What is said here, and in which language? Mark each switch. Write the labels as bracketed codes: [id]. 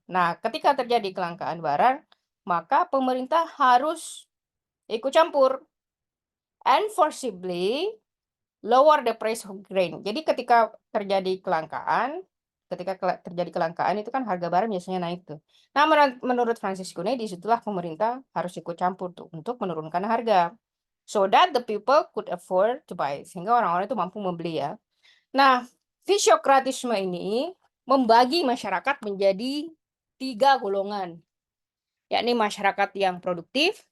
[id] Nah, ketika terjadi kelangkaan barang, maka pemerintah harus ikut campur [en] and forcibly lower the price of grain. [id] Jadi ketika terjadi kelangkaan, terjadi kelangkaan itu kan harga barang biasanya naik tuh. Nah, menurut Francis Cune disitulah pemerintah harus ikut campur tuh untuk menurunkan harga. [en] So that the people could afford to buy. [id] Sehingga orang-orang itu mampu membeli ya. Nah, fisiokratisme ini membagi masyarakat menjadi 3 golongan, yakni masyarakat yang produktif.